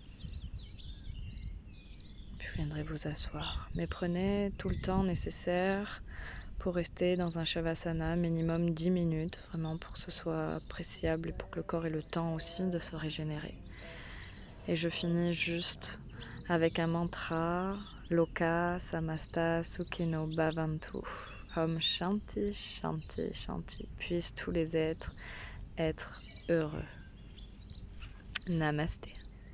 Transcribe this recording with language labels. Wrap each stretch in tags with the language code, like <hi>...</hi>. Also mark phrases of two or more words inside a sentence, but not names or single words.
<fr>Puis vous viendrez vous asseoir. Mais prenez tout le temps nécessaire pour rester dans un Shavasana, minimum 10 minutes, vraiment pour que ce soit appréciable et pour que le corps ait le temps aussi de se régénérer. Et je finis juste avec un mantra,</fr> <sa>लोकाः समस्ताः सुखिनो भवन्तु. ॐ शान्तिः शान्तिः शान्तिः.</sa> <fr>Puissent tous les êtres être heureux. Namasté.</fr>